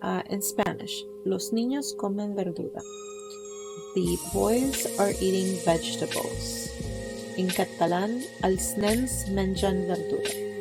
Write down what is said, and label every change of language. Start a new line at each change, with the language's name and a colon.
English: In Spanish,
Spanish: los niños comen verdura.
English: The boys are eating vegetables.
Catalan: In catalán, els nens mengen verdura.